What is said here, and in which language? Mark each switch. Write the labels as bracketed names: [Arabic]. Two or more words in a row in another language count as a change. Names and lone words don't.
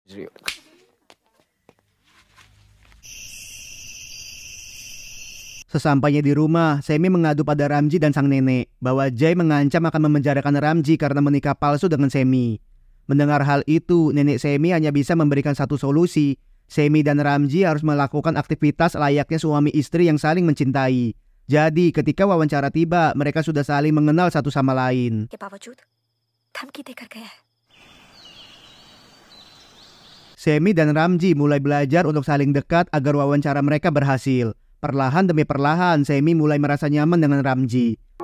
[Indonesian] Sesampainya di rumah, Semi mengadu pada Ramji dan sang nenek bahwa Jay mengancam akan memenjarakan Ramji karena menikah palsu dengan Semi. Mendengar hal itu, nenek Semi hanya bisa memberikan satu solusi. Semi dan Ramji harus melakukan aktivitas layaknya suami istri yang saling mencintai. Jadi ketika wawancara tiba, mereka sudah saling mengenal satu sama lain. [Hindi] के बावजूद धमकी देकर गया है। [Indonesian] Semi dan Ramji mulai belajar untuk saling dekat agar wawancara mereka berhasil. Perlahan demi perlahan, Semi mulai merasa nyaman dengan Ramji.